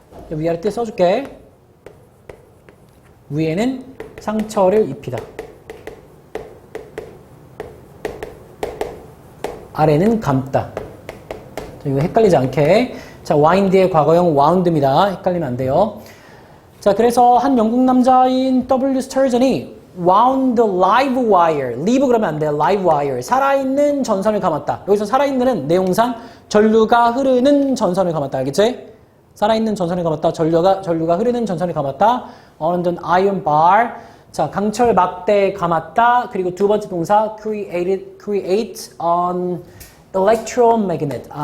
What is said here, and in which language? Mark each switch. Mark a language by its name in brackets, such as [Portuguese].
[Korean] 위아래 때 써줄게. 위에는 상처를 입히다. 아래는 감다. 자, 이거 헷갈리지 않게. 자, wind의 과거형 wound입니다. 헷갈리면 안 돼요. 자, 그래서 한 영국 남자인 W. [English] 스터전이 wound the live wire. [Korean] live 그러면 안 돼요. [English] live wire. [Korean] 살아있는 전선을 감았다. 여기서 살아있는은 내용상 전류가 흐르는 전선을 감았다. 알겠지? 살아있는 전선을 감았다. 전류가 흐르는 전선을 감았다. [English] on an iron bar. [Korean] 자, 강철 막대에 감았다. 그리고 두 번째 동사 [English] create an electromagnet.